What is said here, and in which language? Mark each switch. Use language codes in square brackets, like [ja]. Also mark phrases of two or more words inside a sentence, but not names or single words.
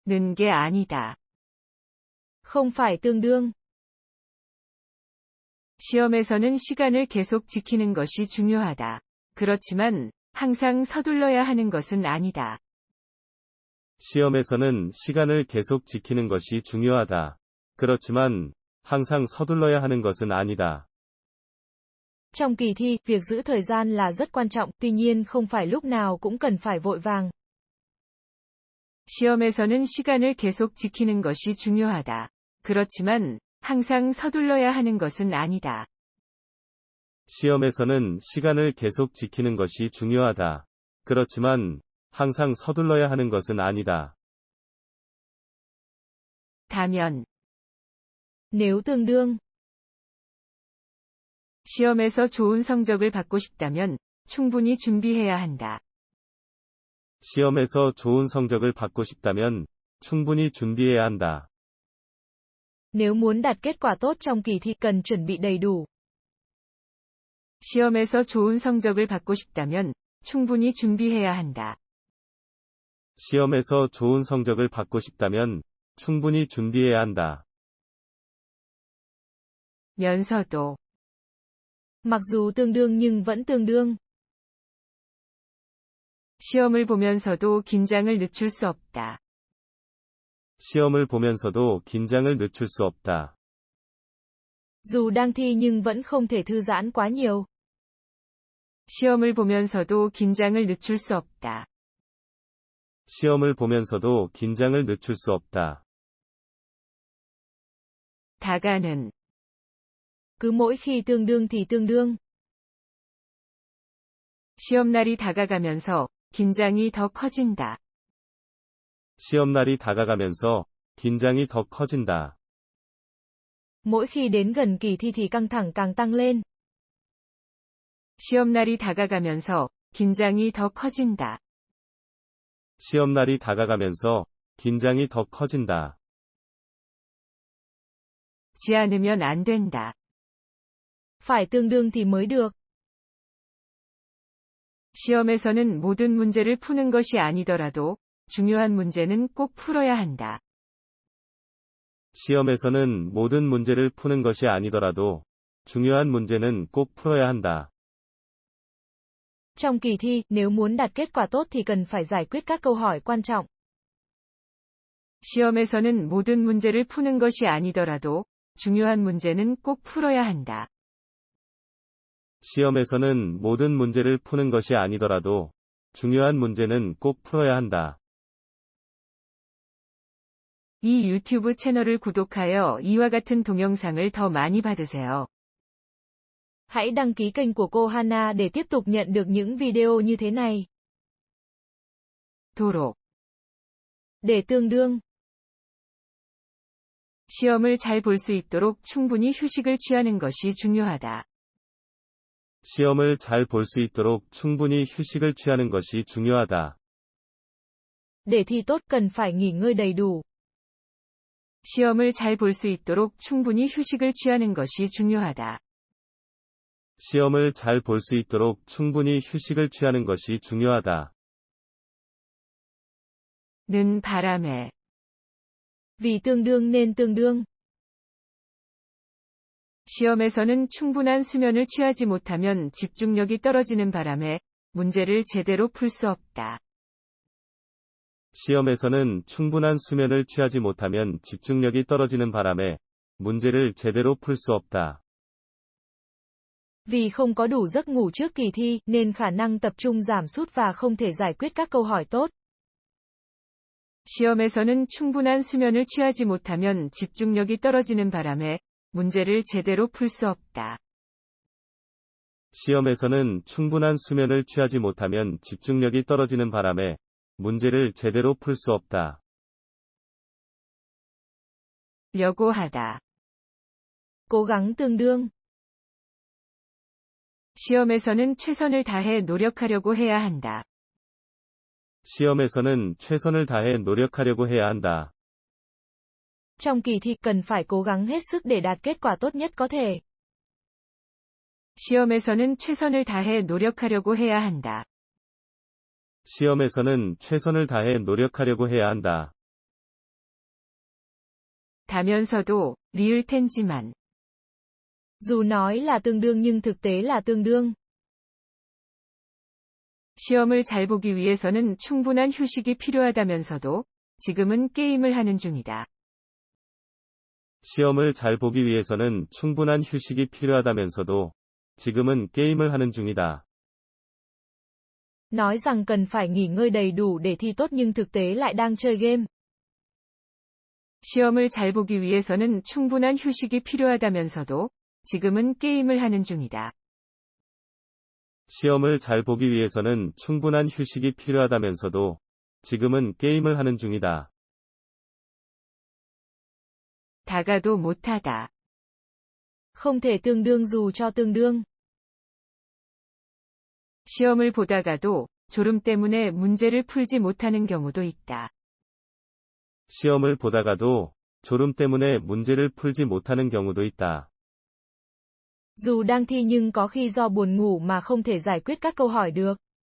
[ko] 는 게 아니다. [vi] Không phải tương đương. [ko] 시험에서는 시간을 계속 지키는 것이 중요하다. 그렇지만 항상 서둘러야 하는 것은 아니다. 시험에서는 시간을 계속 지키는 것이 중요하다. 그렇지만 항상 서둘러야 하는 것은 아니다. [vi] Trong kỳ thi, việc giữ thời gian là rất quan trọng, tuy nhiên không phải lúc nào cũng cần phải vội vàng. [ko] 시험에서는 시간을 계속 지키는 것이 중요하다. 그렇지만 항상 서둘러야 하는 것은 아니다. 시험에서는 시간을 계속 지키는 것이 중요하다. 그렇지만 항상 서둘러야 하는 것은 아니다. 다면 [vi] Nếu tương đương. [ko] 시험에서 좋은 성적을 받고 싶다면 충분히 준비해야 한다. 시험에서 좋은 성적을 받고 싶다면 충분히 준비해야 한다. [vi] Nếu muốn đạt kết quả tốt trong kỳ thi cần chuẩn bị đầy đủ. [ko] 시험에서 좋은 성적을 받고 싶다면 충분히 준비해야 한다. 시험에서 좋은 성적을 받고 싶다면 충분히 준비해야 한다. 면서도 [vi] Mặc dù tương đương nhưng vẫn tương đương. [ko] 시험을 보면서도 긴장을 늦출 수 없다. 시험을 보면서도 긴장을 늦출 수 없다. [vi] Dù đang thi nhưng vẫn không thể thư giãn quá nhiều. [ko] 시험을 보면서도 긴장을 늦출 수 없다. 시험을 보면서도 긴장을 늦출 수 없다. 다가는 [vi] Cứ mỗi khi tương đương thì tương đương. [ko] 시험날이 다가가면서 긴장이 더 커진다. 시험날이 다가가면서 긴장이 더 커진다. [vi] Mỗi khi đến gần kỳ thi thì căng thẳng càng tăng lên. [ko] 시험날이 다가가면서 긴장이 더 커진다. 시험날이 다가가면서 긴장이 더 커진다. 지 않으면 안 된다. [vi] Phải tương đương thì mới được. [ko] 시험에서는 모든 문제를 푸는 것이 아니더라도 중요한 문제는 꼭 풀어야 한다. 시험에서는 모든 문제를 푸는 것이 아니더라도 중요한 문제는 꼭 풀어야 한다. [vi] Trong kỳ thi, nếu muốn đạt kết quả tốt thì cần phải giải quyết các câu hỏi quan trọng. [ko] 시험에서는 모든 문제를 푸는 것이 아니더라도 중요한 문제는 꼭 풀어야 한다. 시험에서는 모든 문제를 푸는 것이 아니더라도 중요한 문제는 꼭 풀어야 한다. 이 유튜브 채널을 구독하여 이와 같은 동영상을 더 많이 받으세요. [vi] Hãy đăng ký kênh của cô Hana để tiếp tục nhận được những video như thế này. [ko] 도로. [vi] Để tương đương. [ko] 시험을 잘 볼 수 있도록 충분히 휴식을 취하는 것이 중요하다. 시험을 잘 볼 수 있도록 충분히 휴식을 취하는 것이 중요하다. [vi] Để thi tốt cần phải nghỉ ngơi đầy đủ. [ko] 시험을 잘 볼 수 있도록 충분히 휴식을 취하는 것이 중요하다. 시험을 잘 볼 수 있도록 충분히 휴식을 취하는 것이 중요하다. 는 바람에. [vi] Vì tương đương nên tương đương. [ko] 시험에서는 충분한 수면을 취하지 못하면 집중력이 떨어지는 바람에 문제를 제대로 풀 수 없다. 시험에서는 충분한 수면을 취하지 못하면 집중력이 떨어지는 바람에 문제를 제대로 풀 수 없다. [vi] Vì không có đủ giấc ngủ trước kỳ thi, nên khả năng tập trung giảm sút và không thể giải quyết các câu hỏi tốt. [ko] 시험에서는 충분한 수면을 취하지 못하면 집중력이 떨어지는 바람에 문제를 제대로 풀 수 없다. 시험에서는 충분한 수면을 취하지 못하면 집중력이 떨어지는 바람에 문제를 제대로 풀 수 없다. 려고 하다. [vi] Cố gắng tương đương. [ko] 시험에서는 최선을 다해 노력하려고 해야 한다. 시험에서는 최선을 다해 노력하려고 해야 한다. [vi] Trong kỳ thi cần phải cố gắng hết sức để đạt kết quả tốt nhất có thể. [ko] 시험에서는 최선을 다해 노력하려고 해야 한다. 시험에서는 최선을 다해 노력하려고 해야 한다. 다면서도 리을 텐지만. [vi] Dù nói là tương đương nhưng thực tế là tương đương. [ko] 시험을 잘 보기 위해서는 충분한 휴식이 필요하다면서도 지금은 게임을 하는 중이다. 시험을 잘 보기 위해서는 충분한 휴식이 필요하다면서도 지금은 게임을 하는 중이다. [vi] Nói rằng cần phải nghỉ ngơi đầy đủ để thi tốt nhưng thực tế lại đang chơi game. [ko] 시험을 잘 보기 위해서는 충분한 휴식이 필요하다면서도 지금은 게임을 하는 중이다. 시험을 잘 보기 위해서는 충분한 휴식이 필요하다면서도 지금은 게임을 하는 중이다. 다가도 못하다. [vi] Không thể tương đương dù cho tương đương. [ko] 시험을 보다가도 졸음 때문에 문제를 풀지 못하는 경우도 있다. 시험을 보다가도 졸음 때문에 문제를 풀지 못하는 경우도 있다. [vi] Dù đang thi nhưng có khi do buồn ngủ mà không thể giải quyết các câu hỏi được.